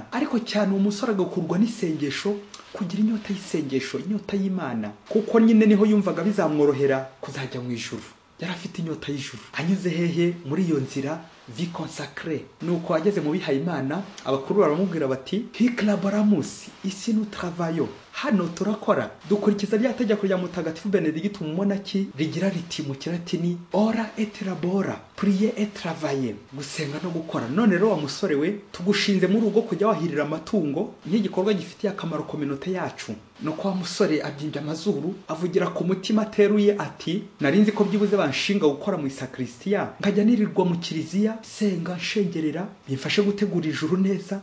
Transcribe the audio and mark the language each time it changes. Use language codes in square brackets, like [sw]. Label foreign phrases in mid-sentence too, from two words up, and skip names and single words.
[rw] Ariko cyane umusore agakurwa n'isengesho, kugira inyota y'isengesho, inyota y'Imana, kuko nyine niho yumvaga bizamworohera kuzajya mu ijuru. Yari afite inyota y'ijuru. Anyuze hehe muri iyo nzira [fr] vie consacrée? [rw] Nuko ageze mu bihaye Imana, abakuru baramubwira bati, [la] hic laboramus, [fr] ici nous travaillons. [rw] Hano turakora, dukurikiza rya tegeko rya mutagatifu Benedict Umunaki rigira riti mu Kilatini, [la] ora et labora, [fr] prier et travailler, [rw] gusenga no gukora. None rero wa musore we, tugushinze muri urugo kujya wahirira amatungo, nk'igikorwa gifitiye akamaro communauté yacu. Nuko wa musore abyimbye amazuru, avugira ku mutima ateruye ati, narinzi ko byibuze banshinga gukora mu isakristiya, nkajya nirirwa mu kiliziya senga nshengerera, bimfashe gutegura ijuru neza.